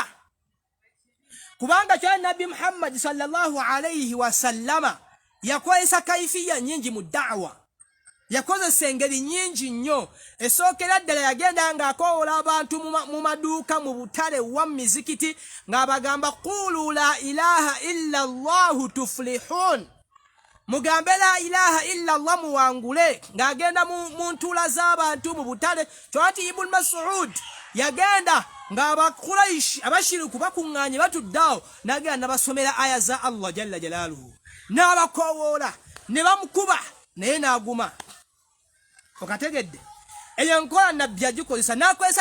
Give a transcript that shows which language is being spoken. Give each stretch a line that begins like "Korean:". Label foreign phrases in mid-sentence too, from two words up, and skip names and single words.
Ganda: kubanga kyali nabbi Muhammad
Arabic: صلى الله عليه وسلم
Ganda: yakozesa kaifiya nyingi mu daawa yakozesa engeri nyingi nnyo esookera ddala yagenda ng'akoowola abantu mu maduuka mu butale wa mizikiti ng'abagamba
Arabic: قولوا لا إله إلا الله تفلحوا
Ganda: mugambe
Arabic: لا إله إلا الله
Ganda: muwangule ng'agenda mu ntuula z'abantu mu butale kyoti ibn Mas'ud yagenda ng'abakuraishi abashiriku bakuŋŋaanye batuddeawo n'agenda n'abasomera aya za Allah
Arabic: جل جلاله
Ganda: n'abakoowoola ne bamukuba naye n'aguma okategedde eyo enkola nabbi yagikozesa n'akozesa